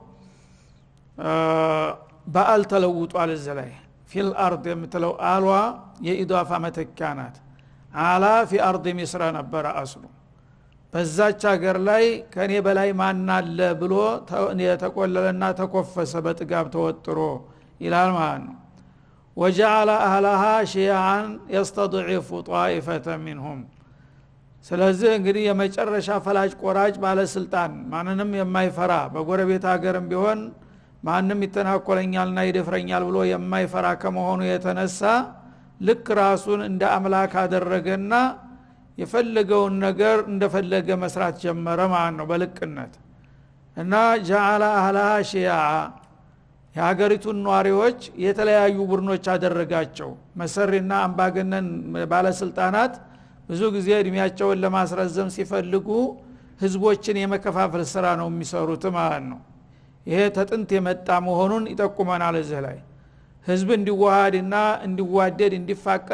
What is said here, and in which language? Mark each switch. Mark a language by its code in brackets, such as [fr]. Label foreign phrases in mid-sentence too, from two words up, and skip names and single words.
[am] በአል ተለውጧል። እዚህ ላይ [ar] في الأرض [am] የምትለው አልዋ የኢዳፋ መተኪያ ናት። [ar] علا في أرض مصر [am] ነበረ አስሉ። በዛች ሀገር ላይ ከኔ በላይ ማን አለ ብሎ የተቆለለና ተኮፈሰ በጥጋብ ተወጥሮ ይላል ማለት ነው። [ar] وجعل اهلها شيعا يستضعف طائفه منهم [am] ስለዚህ እንግዲህ የመጨረሻ ፈላጭ ቆራጭ ባለስልጣን ማንንም የማይፈራ በጎረቤት ሀገርም ቢሆን ማንንም ይተናኮለኛልና ይደፍረኛል ብሎ የማይፈራ ከመሆኑ የተነሳ ልክ ራሱን እንደ አምላክ አደረገና የፈለገውን ነገር እንደፈለገ መስራት ጀመረ ማለት ነው በልቅነት። እና [ar] جعل اهلها شيعا [am] የሀገሪቱን ኗሪዎች የተለያዩ ቡድኖች አደረጋቸው። መሰሪና አምባገነን ባለስልጣናት ብዙ ጊዜ እድሜያቸውን ለማስረዘም ሲፈልጉ ህዝቦችን የመከፋፈል ስራ ነው የሚሰሩት ማለት ነው። ይሄ ተጥንት የመጣ መሆኑን ይጠቁመናል። እዚህ ላይ ህዝብ እንዲዋሃድና እንዲዋደድ እንዲፋቀር